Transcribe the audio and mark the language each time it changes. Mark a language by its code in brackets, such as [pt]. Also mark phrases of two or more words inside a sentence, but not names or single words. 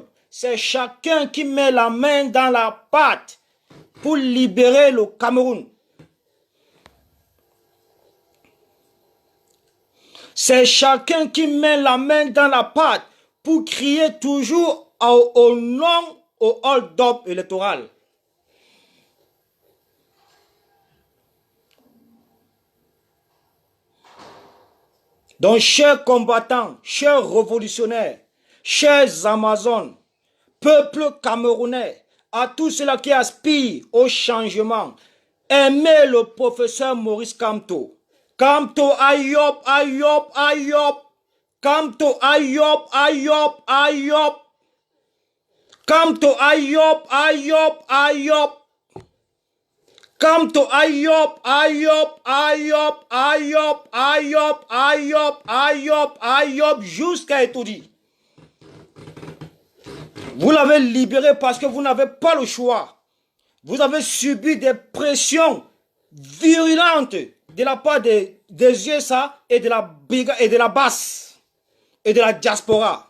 [fr] C'est chacun qui met la main dans la pâte pour libérer le Cameroun. C'est chacun qui met la main dans la pâte pour crier toujours au nom, au hold-up électoral. Donc, chers combattants, chers révolutionnaires, chers Amazones, peuple camerounais, à tous ceux-là qui aspirent au changement, aimez le professeur Maurice Kamto. Kamto Ayop, Ayop, Ayop. Kamto Ayop, Ayop, Ayop. Kamto Ayop, Ayop, Ayop. Kamto Ayop, Ayop, Ayop, Ayop, Ayop, Ayop, Ayop, Ayop, jusqu'à Etoudi. Vous l'avez libéré parce que vous n'avez pas le choix. Vous avez subi des pressions virulentes de la part des USA et de la basse et de la diaspora.